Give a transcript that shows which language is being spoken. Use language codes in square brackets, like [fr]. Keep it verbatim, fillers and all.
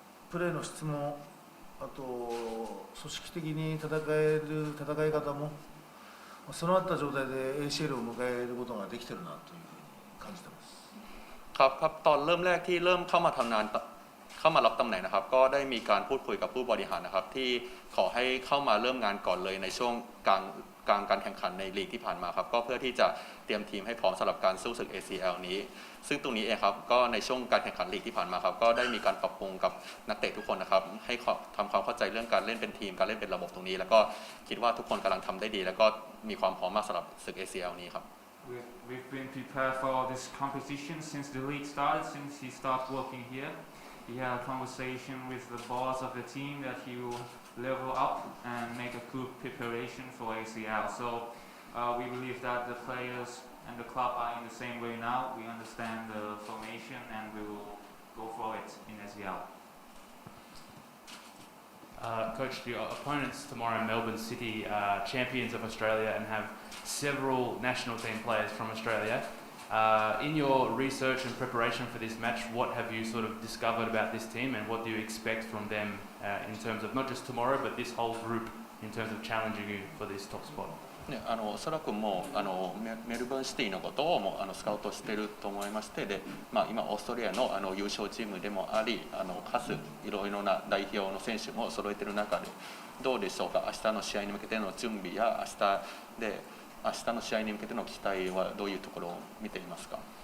[ja] プレーの質もあと組織的に戦える戦い方も備わった状態で エーシーエル を迎えることができてるなというふうに感じてます。 [th] ครับครับตอนเริ่มแรกที่เริ่มเข้ามาทำงานเข้ามารับตำแหน่งนะครับก็ได้มีการพูดคุยกับผู้บริหารนะครับที่ขอให้เข้ามาเริ่มงานก่อนเลยในช่วงกลางกลางการแข่งขันในลีกที่ผ่านมาครับก็เพื่อที่จะเตรียมทีมให้พร้อมสำหรับการสู้ศึก เอ ซี แอล นี้ซึ่งตรงนี้เองครับก็ในช่วงการแข่งขันลีกที่ผ่านมาครับก็ได้มีการปรับปรุงกับนักเตะทุกคนนะครับให้ทำความเข้าใจเรื่องการเล่นเป็นทีมการเล่นเป็นระบบตรงนี้แล้วก็คิดว่าทุกคนกำลังทำได้ดีแล้วก็มีความพร้อมมากสำหรับศึก เอ ซี แอล นี้ครับ [en] We've been prepared for this competition since the league started since he started working here. He had a conversation with the boss of the team that he willlevel up and make a good preparation for A C L. So uh, we believe that the players and the club are in the same way now. We understand the formation and we will go for it in S V L. Uh, Coach, your opponents tomorrow in Melbourne City are champions of Australia and have several national team players from Australia. Uh, in your research and preparation for this match, what have you sort of discovered about this team and what do you expect from them uh, in terms of not just tomorrow, but this whole group in terms of challenging you for this top spot? [ja] ね、あのおそらくもうあのメルボルンシティのことをもうあのスカウトしていると思いましてで、まあ、今オーストラリアの、あの優勝チームでもありあの数いろいろな代表の選手も揃えている中でどうでしょうか明日の試合に向けての準備や明日で明日の試合に向けての期待はどういうところを見ていますか。